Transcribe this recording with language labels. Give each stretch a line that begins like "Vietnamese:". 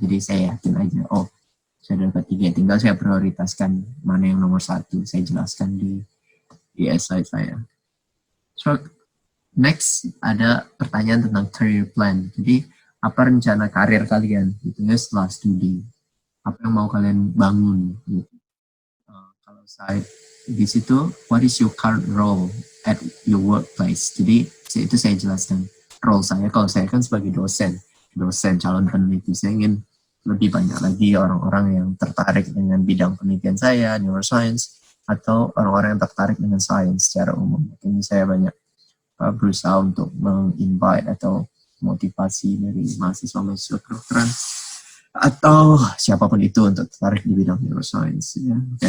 Indonesian: Jadi saya yakin aja, oh saya dapat 3, tinggal saya prioritaskan mana yang nomor 1. Saya jelaskan di essay saya.
English: So next
Indonesian: ada pertanyaan tentang career plan. Jadi apa rencana karir kalian gitu ya setelah studi? Apa yang mau kalian bangun? Gitu. Kalau saya di situ,
English: what is your current role at your workplace?
Indonesian: Jadi itu saya jelaskan role saya. Kalau saya kan sebagai dosen calon peneliti, saya ingin lebih banyak lagi orang-orang yang tertarik dengan bidang penelitian saya, neuroscience, atau orang-orang yang tertarik dengan sains secara umum. Ini saya banyak berusaha untuk menginvite atau motivasi dari mahasiswa-mahasiswa kedokteran atau siapapun itu untuk tertarik di bidang neuroscience. Ya.